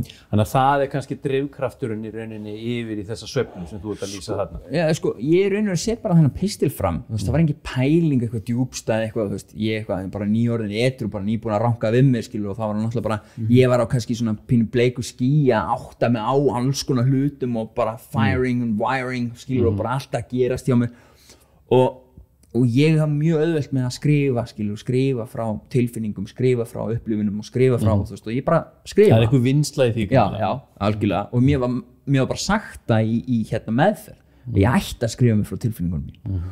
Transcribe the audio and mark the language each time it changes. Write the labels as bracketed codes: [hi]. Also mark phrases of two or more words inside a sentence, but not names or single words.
[is] þannig að það er kannski drifkrafturinn í rauninni yfir í þessa sveiflu sem þú ert að lýsa þarna já sko, ég er rauninni að setja bara þennan pistil fram þú veist, það var engin pæling eitthvað djúpstæð eitthvað, þú veist, ég eitthvað bara nýorðin edrú, bara nýbúin að ranka við mér skilur og það var náttúrulega bara, ég var á kannski svona pínu bleiku skýja, átta mig á alls konar hlutum og bara [en] firing and wiring [is] skilur og bara allt að gerast hjá mér og ég haf mjög auðvelt með að skrifa frá tilfinningum, skrifa frá upplifunum og skrifa frá, þú veist, og ég bara skrifa. Það er eitthvað vinnsla í því. Já, algjörlega, og mér var bara sagt það í hérna meðferð, ég ætti að skrifa mig frá tilfinningunum mín.